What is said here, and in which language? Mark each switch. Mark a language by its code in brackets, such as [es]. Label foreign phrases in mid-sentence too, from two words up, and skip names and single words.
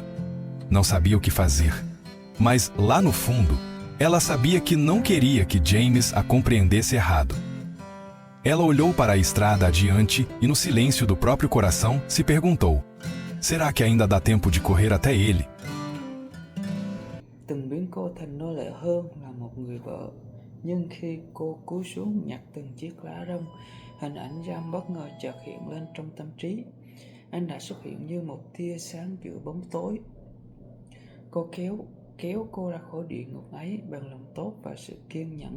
[pt] Não sabia o que fazer, mas lá no fundo, ela sabia que não queria que James a compreendesse errado. Ela olhou para a estrada adiante e, no silêncio do próprio coração, se perguntou: será que ainda dá tempo de correr até ele? [vi] Từng biến cô thành nô lệ hơn là một người vợ. Nhưng khi cô cúi xuống nhặt từng chiếc lá rong, hình ảnh Jam bất ngờ chợt hiện lên trong tâm trí. Anh đã xuất hiện như một tia sáng giữa bóng tối. Cô kéo cô ra khỏi địa ngục ấy bằng lòng tốt và sự kiên nhẫn.